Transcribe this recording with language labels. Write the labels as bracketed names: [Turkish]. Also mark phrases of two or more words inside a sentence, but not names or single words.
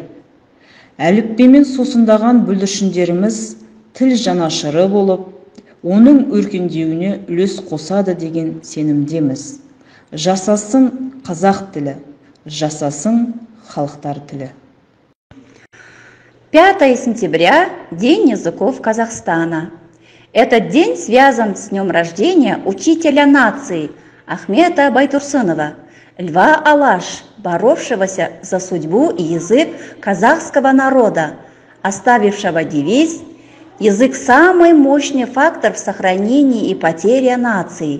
[Kazakh] Әліпбимен сусындаған бүлдіршіндеріміз тіл жанашыры болып, оның өркендеуіне үлес қосады деген сенімдеміз. Жасасын қазақ тілі, жасасын халықтар тілі. [Russian] 5 сентября – День языков Казахстана. Этот день связан с днем рождения учителя нации Ахмета Байтурсынова, льва Алаш, боровшегося за судьбу и язык казахского народа, оставившего девиз «Язык – самый мощный фактор в сохранении и потере нации».